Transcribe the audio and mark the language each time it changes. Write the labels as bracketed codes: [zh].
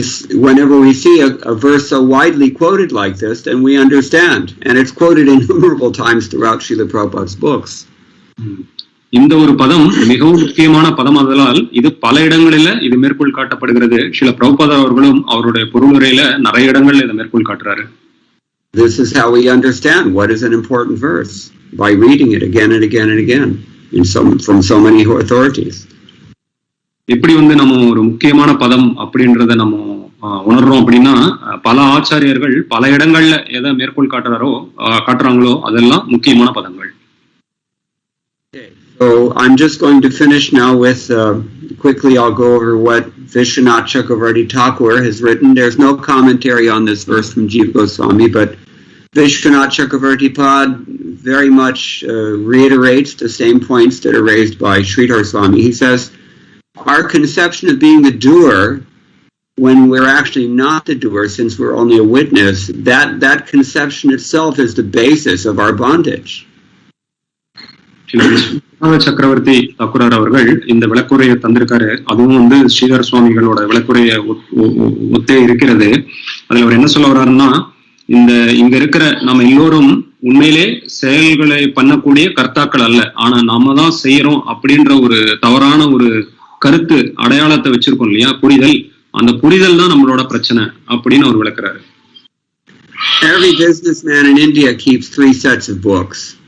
[en] Whenever we see a verse so widely quoted like this, then we understand, and it's quoted innumerable times throughout Srila Prabhupada's books. [ta] இந்த ஒரு பதம் மிகவும் முக்கியமான பதம் ஆதலால் இது பல இடங்களில இது மேற்கோள் காட்டப்படுகிறது. ஸ்ரீல பிரபுபாதா அவர்களும் அவருடைய பொருளுரையில நிறைய இடங்கள்ல இதை மேற்கோள் காட்டுறாரு. [en] This is how we understand what is an important verse, by reading it again and again and again from so many authorities. [ta] எப்படி நம்ம ஒரு முக்கியமான பதம் அப்படின்றத நம்ம உணர்றோம் அப்படின்னா, பல ஆச்சாரியர்கள் பல இடங்கள்ல எதை மேற்கோள் காட்டுறாங்களோ அதெல்லாம் முக்கியமான பதங்கள். [en] So I'm just going to finish now with, quickly I'll go over what Vishwanath Chakravarti Thakur has written. There's no commentary on this verse from Jiva Goswami, but Vishwanath Chakravarti Pad very much reiterates the same points that are raised by Sridhar Swami. He says, our conception of being the doer, when we're actually not the doer, since we're only a witness, that conception itself is the basis of our bondage. [ta] சக்கரவர்த்தி தக்குரார் அவர்கள் இந்த விளக்குரையை தந்திருக்காரு. அதுவும் ஸ்ரீதர் சுவாமிகளோட விளக்குரைய ஒத்தே இருக்கிறது. அதுல அவர் என்ன சொல்ல வர்றாருன்னா, இங்க இருக்கிற நம்ம எல்லோரும் உண்மையிலே செயல்களை பண்ணக்கூடிய கர்த்தாக்கள் அல்ல, ஆனா நாம தான் செய்யறோம் அப்படின்ற ஒரு தவறான ஒரு கருத்து அடையாளத்தை வச்சிருக்கோம் இல்லையா, புரிதல். அந்த புரிதல் தான் நம்மளோட பிரச்சனை அப்படின்னு அவர் விளக்குறாரு. [en] Every businessman in India keeps 3 sets of books.